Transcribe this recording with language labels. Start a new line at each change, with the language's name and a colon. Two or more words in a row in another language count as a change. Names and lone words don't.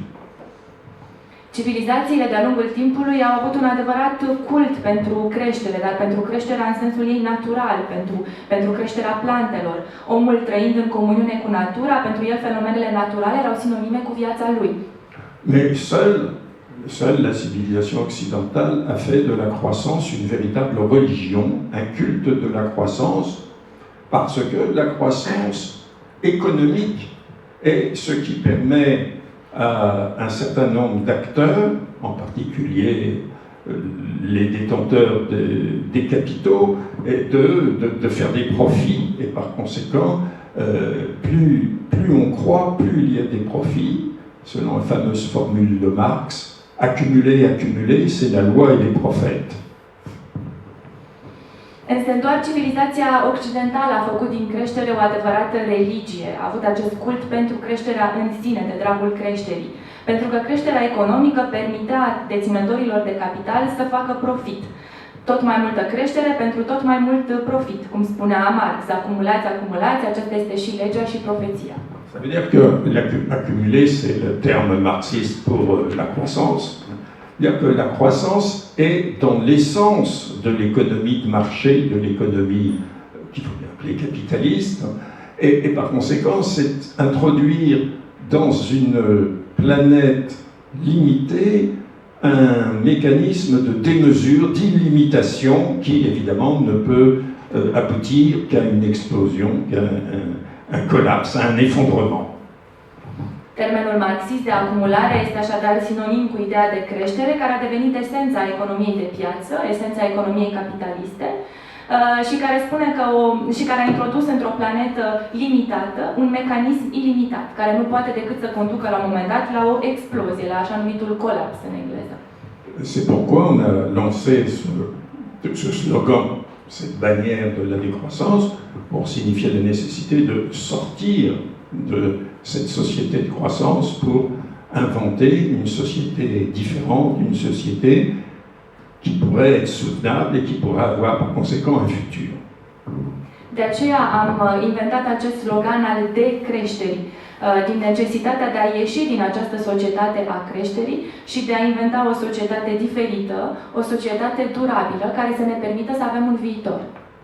Romanian: Civilizațiile de-a lungul timpului au avut un adevărat cult pentru creștere, dar pentru creșterea în sensul ei natural, pentru creșterea plantelor. Omul trăind în comuniune cu natura, pentru el fenomenele naturale erau sinonime cu viața lui.
French: Mais seule la civilisation occidentale a fait de la croissance une véritable religion, un culte de la croissance, parce que la croissance économique est ce qui permet à un certain nombre d'acteurs, en particulier les détenteurs des capitaux, et de faire des profits. Et par conséquent, plus on croit, plus il y a des profits. Selon la fameuse formule de Marx, accumuler, accumuler, c'est la loi et les prophètes.
Romanian: Însă doar civilizația occidentală a făcut din creștere o adevărată religie, a avut acest cult pentru creșterea în sine, de dragul creșterii. Pentru că creșterea economică permitea deținătorilor de capital să facă profit. Tot mai multă creștere pentru tot mai mult profit, cum spunea Marx. Acumulați, acumulați, aceasta este și legea și profeția.
French: Ça veut dire que l'accumuler, c'est le terme marxiste pour la croissance. C'est-à-dire que la croissance est dans l'essence de l'économie de marché, de l'économie qu'il faut bien appeler capitaliste, et par conséquent, c'est introduire dans une planète limitée un mécanisme de démesure, d'illimitation qui évidemment ne peut aboutir qu'à une explosion, qu'à un collapse, à un effondrement.
Romanian: Termenul marxist de acumulare este așadar sinonim cu ideea de creștere, care a devenit esența economiei de piață, esența economiei capitaliste, și care spune că și care a introdus într-o planetă limitată un mecanism ilimitat, care nu poate decât să conducă la un moment dat la o explozie, la așa numitul colaps în engleză.
French: C'est pourquoi on a lancé ce slogan, cette bannière de la décroissance, pour signifier la nécessité de sortir de cette société de croissance pour inventer une société différente, une société qui pourrait être soutenable et qui pourrait avoir par conséquent un futur.
Romanian: De aceea am inventat acest slogan al decreșterii, din necesitatea de a ieși din această societate a creșterii și de a inventa o societate diferită, o societate durabilă care să ne permită să avem un viitor.